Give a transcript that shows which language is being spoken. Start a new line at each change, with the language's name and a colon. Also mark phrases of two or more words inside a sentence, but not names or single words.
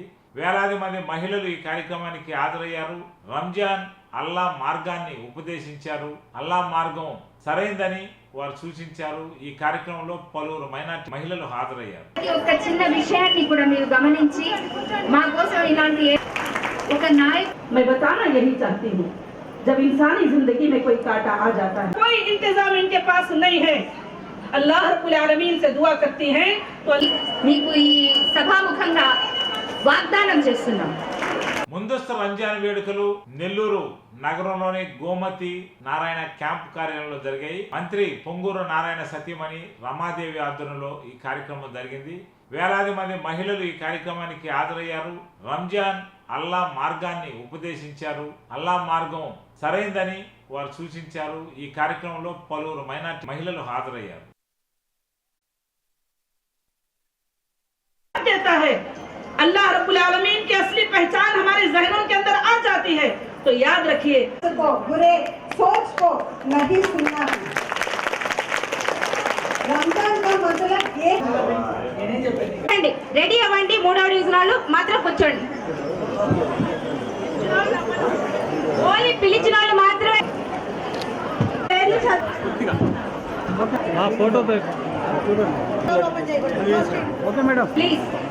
Telugu: వేలాది మంది మహిళలు ఈ కార్యక్రమానికి హాజరయ్యారు. రంజాన్ అల్లా మార్గాన్ని ఉపదేశించారు. అల్లా మార్గం సరైందని వారు సూచించారు. ఈ కార్యక్రమంలో పలువురు మైనార్టీ మహిళలు హాజరయ్యారు. ఒక చిన్న విషయాన్ని కూడా మీరు గమనించి మా కోసం ఇలాంటి ఒక నాయక్
Hindi: मैं बताना यही चाहती हूँ, जब इंसानी जिंदगी में कोई कांटा आ जाता है, कोई इंतजाम इनके पास नहीं है,
Arabic: الله رب العالمين
Hindi: से दुआ करती हैं तो
Telugu: మీకు ఈ సభాముఖంగా వాగ్దానం చేస్తున్నాం. ముందస్తు రంజాన్ వేడుకలు నెల్లూరు నగరంలోని గోమతి నారాయణ క్యాంప్ కార్యాలయంలో జరిగాయి. మంత్రి పొంగూరు నారాయణ సతీమణి రమాదేవి ఆధ్వర్యంలో ఈ కార్యక్రమం జరిగింది. వేలాది మంది మహిళలు ఈ కార్యక్రమానికి హాజరయ్యారు. రంజాన్ అల్లా మార్గాన్ని ఉపదేశించారు. అల్లా మార్గం సరైందని వారు సూచించారు. ఈ కార్యక్రమంలో పలువురు మైనార్టీ మహిళలు హాజరయ్యారు.
Arabic: الله رب العالمين
Hindi: की असली पहचान हमारे जहनों के अंदर आ जाती है तो याद रखिए बुरे सोच को नहीं सुनना है. रमजान का मतलब ये
Telugu: రెడీ అవ్వండి. 3వ డివిజన్ మాత్రం కూర్చోండి. ఓన్లీ పిలిచిన వాళ్ళు మాత్రమే ప్లీజ్.